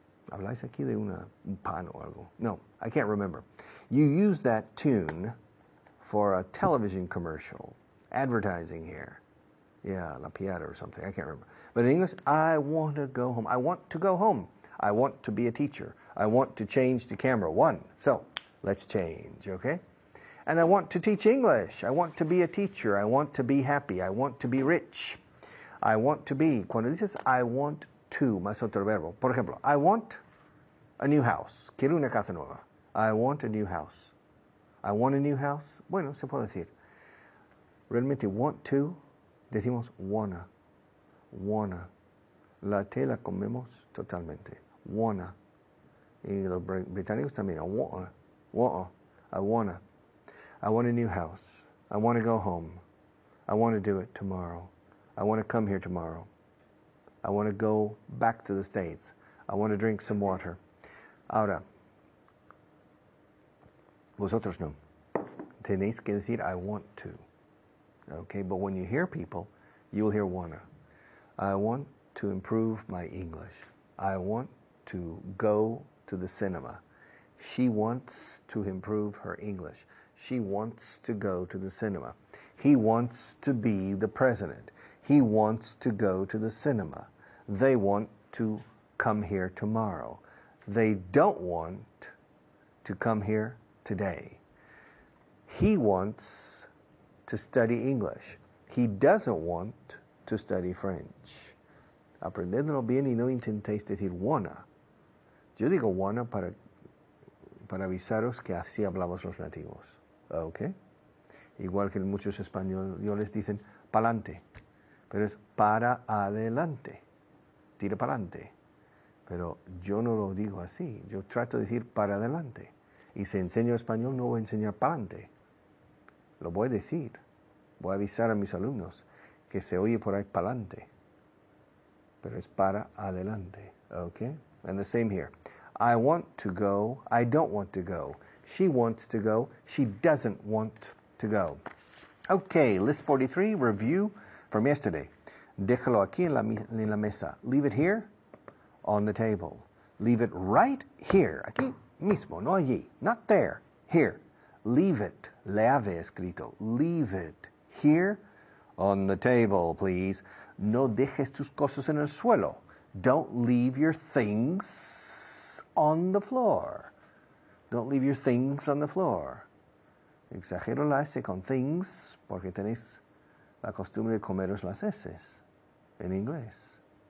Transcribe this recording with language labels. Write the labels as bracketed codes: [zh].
[es] ¿Habláis aquí de un pan o algo? [en] No, I can't remember. You use that tune for a television commercial, advertising here. Yeah, La Piata or something. I can't remember. But in English, I want to go home. I want to go home. I want to be a teacher. I want to change to camera 1. So, let's change, okay? And I want to teach English. I want to be a teacher. I want to be happy. I want to be rich. I want to be. [es] Cuando dices I want to, más otro verbo. Por ejemplo, [en] I want a new house. [es] Quiero una casa nueva. [en] I want a new house. I want a new house. [es] Bueno, se puede decir. Realmente want to, decimos wanna. Wanna. La T la comemos totalmente. Wanna. Y los británicos también. [en] I wanna. I wanna. I want a new house. I want to go home. I want to do it tomorrow. I want to come here tomorrow. I want to go back to the States. I want to drink some water. [es] Ahora, vosotros no. Tenéis que decir I want to. [en] Okay, but when you hear people, you will hear wanna. I want to improve my English. I want to go to the cinema. She wants to improve her English. She wants to go to the cinema. He wants to be the president. He wants to go to the cinema. They want to come here tomorrow. They don't want to come here today. He wants to study English. He doesn't want to study French. [es] Aprendedlo bien y no intentéis decir wanna. Yo digo wanna para avisaros que así hablamos los nativos. ¿Ok? Igual que muchos españoles dicen pa'lante, pero es para adelante. Tira para adelante. Pero yo no lo digo así. Yo trato de decir para adelante. Y si enseño español no voy a enseñar para adelante. Lo voy a decir. Voy a avisar a mis alumnos que se oye por ahí para adelante. Pero es para adelante. [en] Okay? And the same here. I want to go. I don't want to go. She wants to go. She doesn't want to go. Okay, list 43, review from yesterday. [es] Déjalo aquí en la mesa. [en] Leave it here on the table. Leave it right here. [es] Aquí mismo, no allí. [en] Not there. Here. Leave it. [es] Le ave escrito. [en] Leave it here on the table, please. [es] No dejes tus cosas en el suelo. [en] Don't leave your things on the floor. Don't leave your things on the floor. [es] Exagero la S con things porque tenéis la costumbre de comeros las S en inglés.